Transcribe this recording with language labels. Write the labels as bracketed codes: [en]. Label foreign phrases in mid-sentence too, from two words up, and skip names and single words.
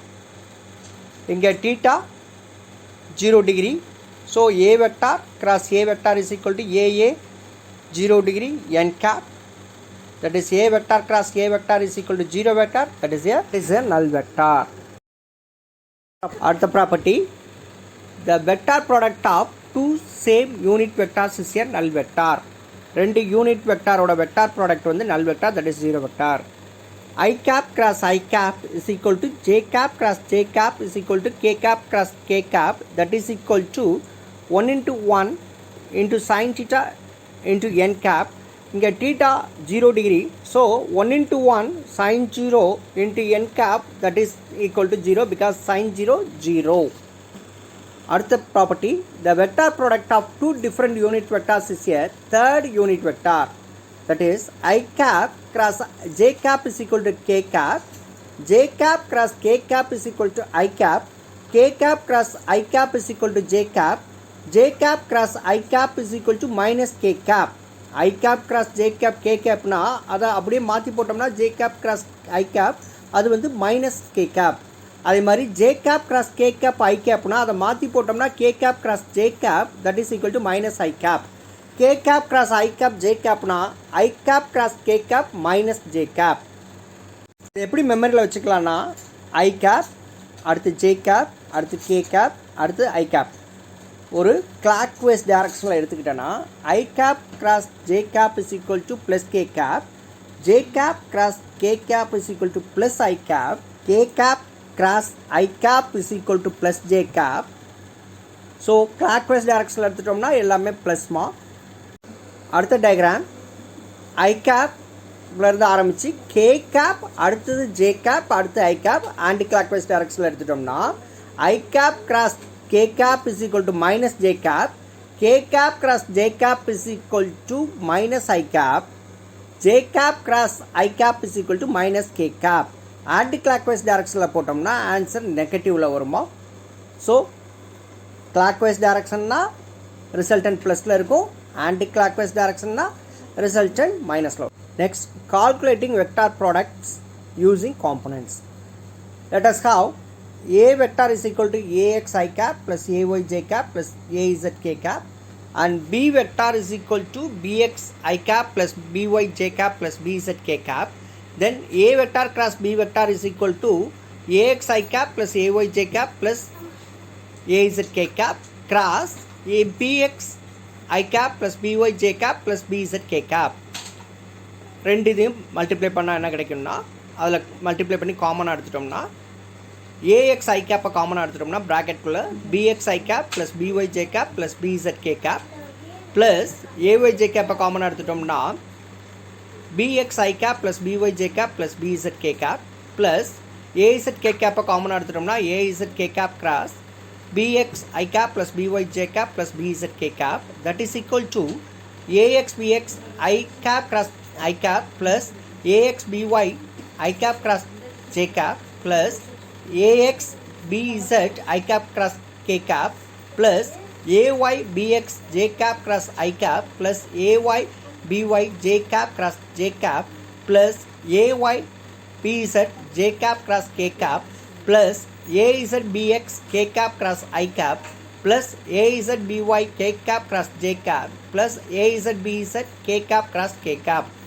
[en] இங்கே theta 0 degree, so a vector cross a vector is equal to aa 0 degree n cap. That is a vector cross a vector is equal to 0 vector, that is a null vector. அடுத்த ப்ராப்பர்ட்டி, the vector product of two same unit vectors is a null vector. ரெண்டு unit vector vector product வந்து null vector, that is 0 vector. I cap cross I cap is equal to j cap cross j cap is equal to k cap cross k cap, that is equal to 1 into 1 into sin theta into n cap. இங்கே theta 0 degree, so 1 into 1 sin 0 into n cap, that is equal to 0 because sin 0 0. அடுத்த property, the vector product of two different unit vectors is a third unit vector, that is I cap cross j cap is equal to k cap, j cap cross k cap is equal to I cap, k cap cross I cap is equal to j cap, j cap cross I cap is equal to minus k cap. I cap cross j cap k cap [ta] னா அதை அப்படியே மாற்றி போட்டோம்னா [en] j cap cross I cap [ta] அது வந்து [en] minus k cap. [ta] அதே மாதிரி [en] j cap cross k cap I cap [ta] னா அதை மாற்றி போட்டோம்னா [en] k cap cross j cap, that is equal to minus I cap. k cap cross I cap j cap னா I cap cross k cap minus j cap. [ta] இது எப்படி மெமரியில் வச்சுக்கலாம்னா [en] I cap அடுத்து j cap அடுத்து k cap அடுத்து I cap ஒரு clockwise directionல எடுத்துக்கிட்டேன்னா I cap cross j cap is equal to plus k cap, j cap cross k cap is equal to plus I cap, k cap cross I cap is equal to plus j cap. ஸோ clockwise directionல [ta] எடுத்துட்டோம்னா எல்லாமே [en] ப்ளஸ்மா. அடுத்த டயக்ராம் I cap [ta] இருந்து ஆரம்பித்து [en] k cap அடுத்தது j cap அடுத்து I cap ஆன்டி clockwise directionல எடுத்துட்டோம்னா I cap cross k cap is equal to minus j cap, k cap cross j cap is equal to minus I cap, j cap cross I cap is equal to minus k cap. ஆன்டி clockwise directionல போட்டோம்னா answer negative வருமா. ஸோ clockwise directionனா resultant plus இருக்கும், ஆன்டி clockwise directionனா resultant minus. next calculating vector products using components. let us have a vector is equal to ax I cap plus ay j cap plus az k cap, and b vector is equal to bx I cap plus by j cap plus bz k cap. Then a vector cross b vector is equal to ax I cap plus ay j cap plus az k cap cross a bx I cap plus by j cap plus bz k cap. [ta] ரெண்டு இதையும் மல்டிப்ளை பண்ணால் என்ன கிடைக்கும்னா அதில் மல்டிப்ளை பண்ணி காமனாக எடுத்துட்டோம்னா [en] ax I cap [ta] காமனாக எடுத்துட்டோம்னா ப்ராக்கெட்டுக்குள்ளே [en] bx I cap plus by j cap plus bz k cap ப்ளஸ் ay j cap [ta] காமனாக எடுத்துட்டோம்னா [en] bx I cap plus by j cap plus bz k cap ப்ளஸ் az k cap [ta] காமனாக எடுத்துட்டோம்னா [en] az k cap cross bx I cap plus by j cap plus bz k cap, that is equal to ax bx I cap cross I cap plus ax by I cap cross j cap plus ax bz I cap cross k cap plus ay bx j cap cross I cap plus ay by j cap cross j cap plus ay bz j cap cross k cap plus az bx k cap cross I cap plus az by k cap cross j cap plus az bz k cap cross k cap,